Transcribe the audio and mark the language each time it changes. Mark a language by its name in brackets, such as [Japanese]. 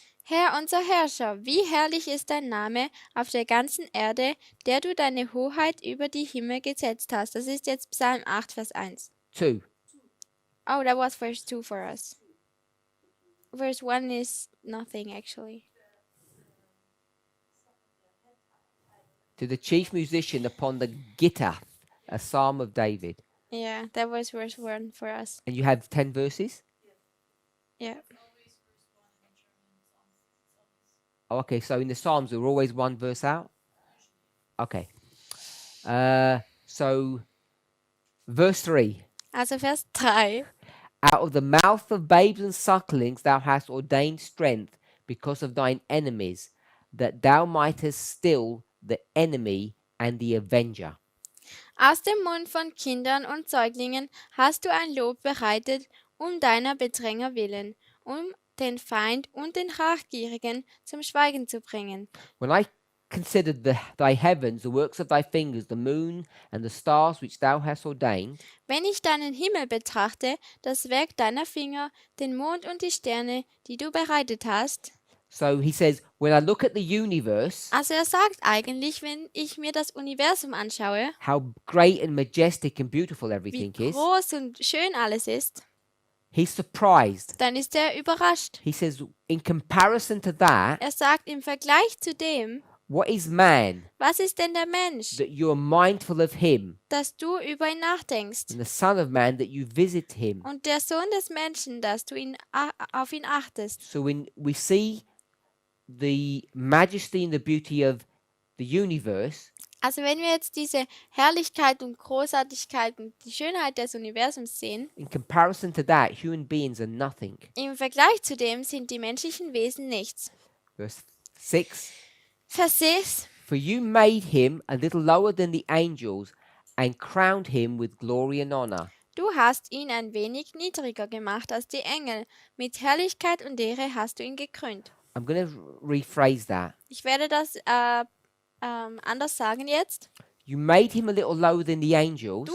[German] Herr, unser Herrscher, wie herrlich ist dein Name auf der ganzen Erde, der du deine Hoheit über die Himmel gesetzt hast. Das ist jetzt Psalm 8, Vers 1. 2. [English] Oh, that was verse 2 for us. Verse 1 is nothing, actually. To the chief musician upon the guitar, a psalm of David. Yeah, that was verse 1 for us. And you have 10 verses? Yeah. Oh, okay, so in the Psalms, we're always one verse out? Okay. So Verse 3. [German] Also Vers 3. [English] Out of the mouth of babes and sucklings thou hast ordained strength because of thine enemies, that thou mightest still the enemy and the avenger. [German] Aus dem Mund von Kindern und Säuglingen hast du ein Lob bereitet, deiner Bedränger willen, den Feind und den Rachgierigen zum Schweigen zu bringen. [English] When I considered thy heavens, the works of thy fingers, the moon and the stars which thou hast ordained, [German] Wenn ich deinen Himmel betrachte, das Werk deiner Finger, den Mond und die Sterne, die du bereitet hast. [English] so he says, when I look at the universe, [German] Also er sagt eigentlich, wenn ich mir das Universum anschaue, [English] how great and majestic and beautiful [German] wie [English] everything is, [German] groß und schön alles ist, [English] he's surprised. [German] dann ist er überrascht. [English] He says, in comparison to that, [German] Er sagt im Vergleich zu dem, [English] what is man [German] was ist denn der Mensch, [English] that you are mindful of him, [German] dass du über ihn nachdenkst, [English] and the Son of Man that you visit him? [German] und der Sohn des Menschen, dass du auf ihn achtest. [English] So when we see the majesty and the beauty of the universe, [German] Also wenn wir jetzt diese Herrlichkeit und Großartigkeit und die Schönheit des Universums sehen, [English] in comparison to that, human beings are nothing. [German] im Vergleich zu dem sind die menschlichen Wesen nichts. [English] Verse 6. [German] Vers 6. [English] For you made him a little lower than the angels and crowned him with glory and honor. [German] Du hast ihn ein wenig niedriger gemacht als die Engel. Mit Herrlichkeit und Ehre hast du ihn gekrönt. [English] I'm going to rephrase that. [German] Ich werde das anders sagen jetzt. [English] You made him a little lower than the angels,